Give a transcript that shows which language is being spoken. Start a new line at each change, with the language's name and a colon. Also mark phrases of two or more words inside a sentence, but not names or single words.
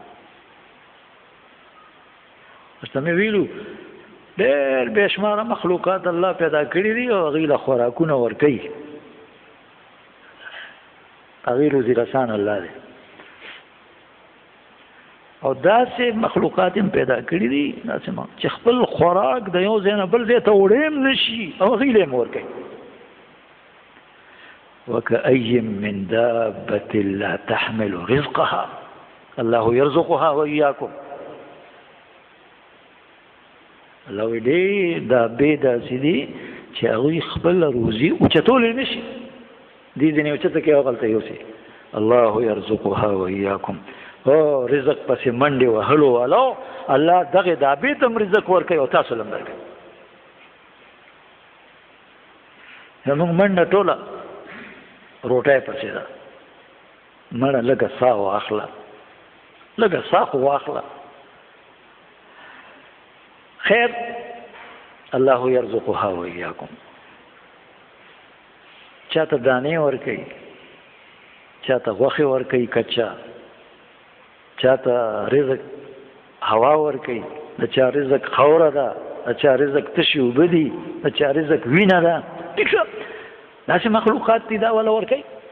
Pashto: ورته مې ویلو ډېر بې شماره مخلوقات الله پیدا کړي دي او هغوی له خوراکونه ورکوي هغوی روزي رسان الله دی او داسې مخلوقات هم پیدا کړي دي داسې چې خپل خوراک د یو ځای نه بل ځای ته وړی هم نه شي او هغوی له یې هم ورکوي
Arabic: وكأي من دابة لا تحمل رزقها الله يرزقها وإياكم
Pashto: الله دې دابې داسې دي چې هغوی خپل روزي اوچتولی نه شي دې ځینې اوچته کې هغلته یوسي
Arabic: الله يرزقها وإياكم
Pashto: او رزق پسې منډې وهلو والو الله دغه دابې ته هم رزق ورکوي او تاسو له هم درکوي زموږ منډه ټوله روټۍ پسې ده مړه لږه ساه واخله لږه ساه خو واخله خیر
Arabic: الله يرزقها وإياكم
Pashto: چاته دانې ورکوي چاته غوښې ورکوي کچا چاته رزق هوا ورکوي د چا رزق خوره ده د چا رزق تشي اوبه دي د چا رزق وینه ده ټیک شو داسې مخلوقات دي دا ولا ورکوي